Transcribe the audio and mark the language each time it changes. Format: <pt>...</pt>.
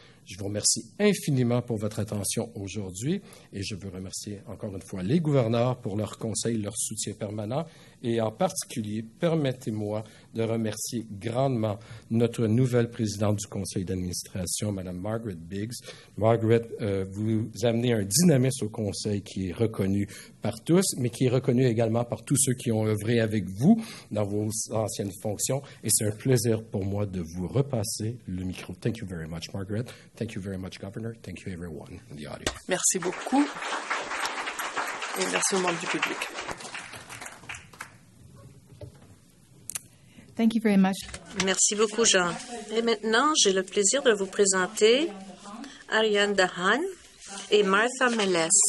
<fr>Je vous remercie infiniment pour votre attention aujourd'hui et je veux remercier encore une fois les gouverneurs pour leurs conseils, leur soutien permanent et en particulier, permettez-moi de remercier grandement notre nouvelle présidente du conseil d'administration, Mme Margaret Biggs. Margaret, vous amenez un dynamisme au conseil qui est reconnu par tous, mais qui est reconnu également par tous ceux qui ont œuvré avec vous dans vos anciennes fonctions. Et c'est un plaisir pour moi de vous repasser le micro.</fr> <en>Thank you very much, Margaret. Thank you very much, Governor. Thank you, everyone in the audience.</en> <fr>Merci beaucoup et merci aux membres du public.</fr> <en>Thank you very much.</en> <fr>Merci beaucoup, Jean. Et maintenant, j'ai le plaisir de vous présenter Ariane Dahan et Martha Mélès.</fr>